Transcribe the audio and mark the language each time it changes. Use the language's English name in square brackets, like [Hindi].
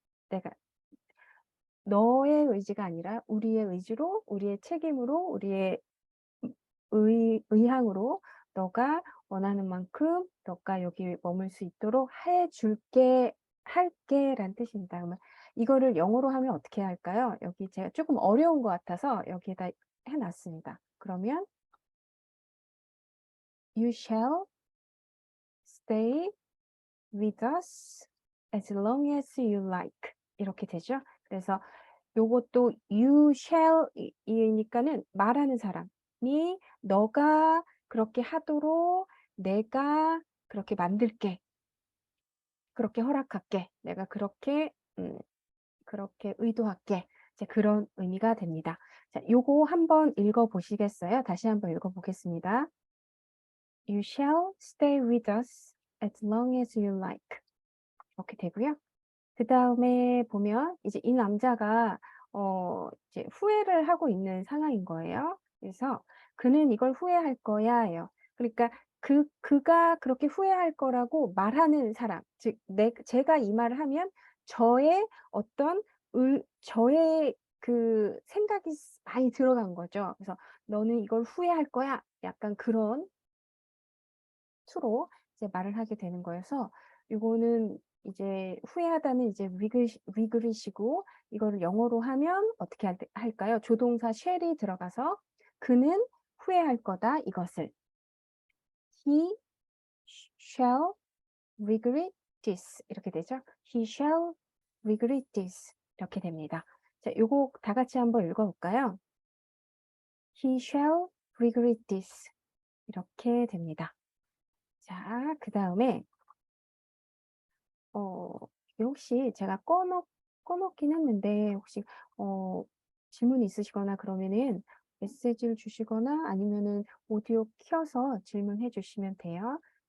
[Korean] 내가 너의 의지가 아니라 우리의 의지로, 우리의 책임으로, 우리의 의향으로 "너가 원하는 만큼 너가 여기 머물 수 있도록 해 줄게. 할게."라는 뜻입니다. 그러면 이거를 영어로 하면 어떻게 할까요? 여기 제가 쪼끔 어려운 것 같아서 여기에다 해 놨습니다. 그러면 [English] "You shall stay with us as long as you like." [Korean] 이렇게 되죠. 그래서 요것도 [English] you shall [Korean] 이니까는 말하는 사람이 "너가 그렇게 하도록 내가 그렇게 만들게. 그렇게 허락할게. 내가 그렇게 의도할게." 이제 그런 의미가 됩니다. 자, 요거 한번 읽어 보시겠어요? 다시 한번 읽어 보겠습니다. [English] "You shall stay with us as long as you like." [Korean] 이렇게 되고요. 그다음에 보면 이제 이 남자가 이제 후회를 하고 있는 상황인 거예요. 그래서 "그는 이걸 후회할 거야."예요. 그러니까 그가 그렇게 후회할 거라고 말하는 사람, 즉 제가 이 말을 하면 저의 어떤 저의 그 생각이 많이 들어간 거죠. 그래서 "너는 이걸 후회할 거야." 약간 그런 투로 이제 말을 하게 되는 거여서 요거는 이제 후회하다는 이제 regret이고, 이거를 영어로 하면 어떻게 할까요? 조동사 shall이 들어가서 "그는 후회할 거다 이것을." [English] He shall regret this [Korean] 이렇게 되죠. [English] He shall regret this [Korean] 이렇게 됩니다. 자, 요거 다 같이 한번 읽어 볼까요? [English] He shall regret this [Korean] 이렇게 됩니다. 자, 그다음에 이게 혹시 제가 꺼 놓긴 했는데 혹시 어 질문이 있으시거나 그러면은 메시지를 주시거나 아니면은 오디오 켜서 질문해 주시면 돼요.